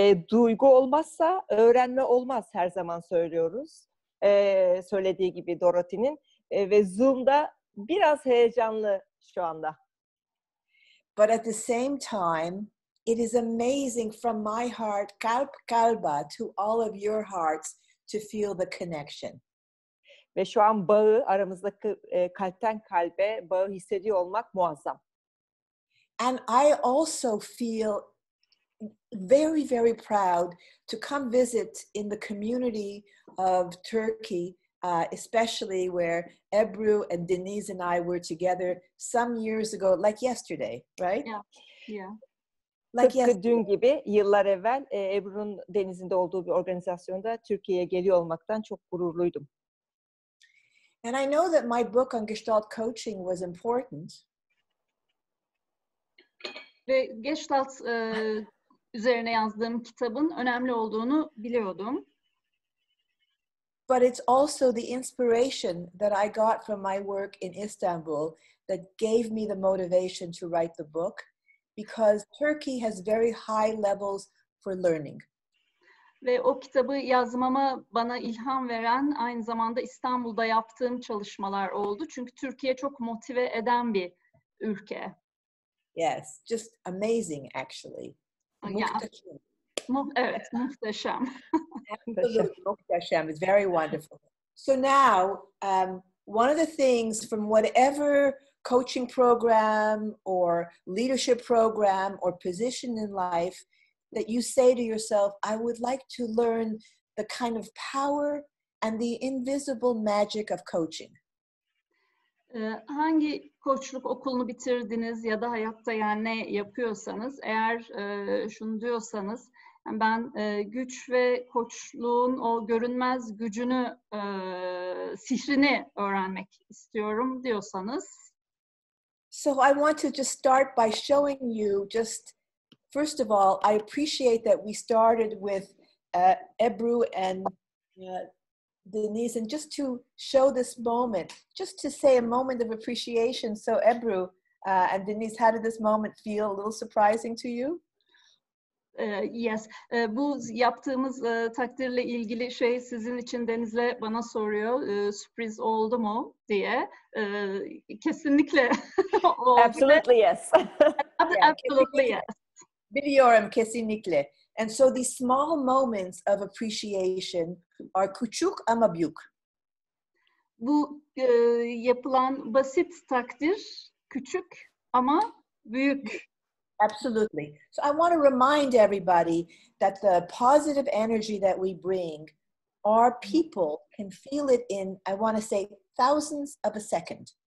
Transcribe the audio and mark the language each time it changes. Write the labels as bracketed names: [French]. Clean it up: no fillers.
[Turkish] Duygu olmazsa öğrenme olmaz her zaman söylüyoruz. Söylediği gibi Dorothy'nin ve Zoom'da biraz heyecanlı şu anda. [English] But at the same time, it is amazing from my heart, [Turkish] kalp kalba, [English] to all of your hearts to feel the connection. [Turkish] Ve şu an bağı, aramızdaki kalpten kalbe bağı hissediyor olmak muazzam. [English] And I also feel very, very proud to come visit in the community of Turkey, especially where Ebru and Denise and I were together some years ago, like yesterday, right? Yeah. Like [Turkish] Tıpkı dün gibi yıllar evvel Ebru'nun Deniz'in de olduğu bir organizasyonda Türkiye'ye geliyor olmaktan çok gururluydum. [English] And I know that my book on Gestalt coaching was important. [Turkish] Ve Gestalt üzerine yazdığım kitabın önemli olduğunu biliyordum. [English] But it's also the inspiration that I got from my work in Istanbul that gave me the motivation to write the book, because Turkey has very high levels for learning. [Turkish] Ve o kitabı yazmama bana ilham veren aynı zamanda İstanbul'da yaptığım çalışmalar oldu. Çünkü Türkiye çok motive eden bir ülke. [English] Yes, just amazing actually. [Turkish] Yeah. Evet, muhteşem. [English] Absolutely, [Turkish] muhteşem. [English] It's very wonderful. So now, one of the things from whatever coaching program or leadership program or position in life that you say to yourself, I would like to learn the kind of power and the invisible magic of coaching. [Turkish] Hangi koçluk okulunu bitirdiniz ya da hayatta yani ne yapıyorsanız, eğer şunu diyorsanız, yani ben güç ve koçluğun o görünmez gücünü, sihrini öğrenmek istiyorum diyorsanız. [English] So I want to just start by showing you just, first of all, I appreciate that we started with Ebru and Denise, and just to show this moment, just to say a moment of appreciation. So Ebru and Denise, how did this moment feel? A little surprising to you? Yes. [Turkish] Bu yaptığımız takdirle ilgili şey sizin için Deniz'le bana soruyor. Sürpriz oldu mu diye. Kesinlikle oldu. [English] Absolutely yes. Absolutely yes. [Turkish] Biliyorum, kesinlikle. [English] And so these small moments of appreciation are [Turkish] küçük ama büyük. Bu yapılan basit takdir küçük ama büyük. [English] Absolutely. So I want to remind everybody that the positive energy that we bring, our people can feel it in, I want to say, thousands of a second.